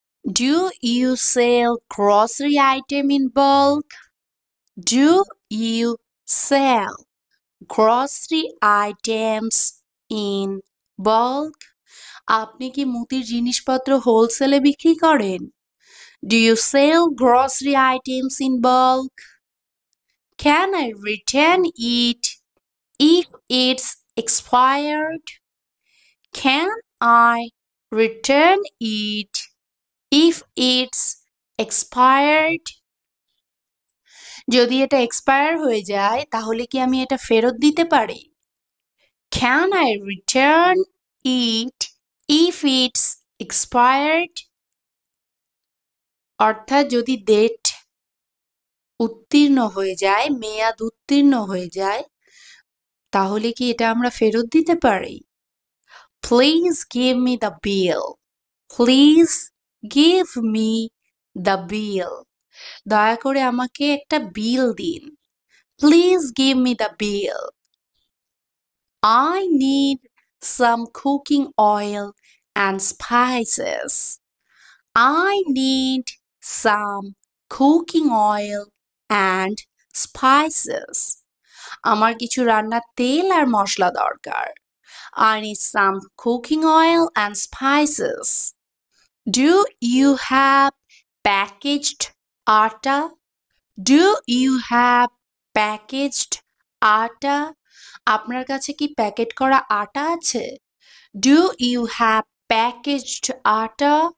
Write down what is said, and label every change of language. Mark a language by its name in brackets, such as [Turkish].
[English] Do you sell grocery item in bulk? Do you sell grocery items in bulk? [Bangla] আপনি কি মুদির জিনিসপত্র হোলসেলে বিক্রি করেন? [English] Do you sell grocery items in bulk? Can I return it if it's expired? Can I return it if it's expired? [Bangla] যদি এটা expire হয়ে যায় তাহলে কি আমি এটা ফেরত দিতে পারি? [English] Can I return it if it's expired? [Bangla] অর্থাৎ যদি ডেট উত্তীর্ণ হয়ে যায়, মেয়াদ উত্তীর্ণ হয়ে যায়, তাহলে কি এটা আমরা ফেরত দিতে পারি? [English] Please give me the bill. Please give me the bill. [Bangla] দয়া করে আমাকে একটা বিল দিন। [English] Please give me the bill. I need some cooking oil and spices. I need some cooking oil and spices. [Bangla] আমার কিছু রান্নার তেল আর মশলা দরকার। [English] I need some cooking oil and spices. Do you have packaged atta? Do you have packaged atta? [Bangla] আপনার কাছে কি packet করা আটা আছে? [English] Do you have packaged atta?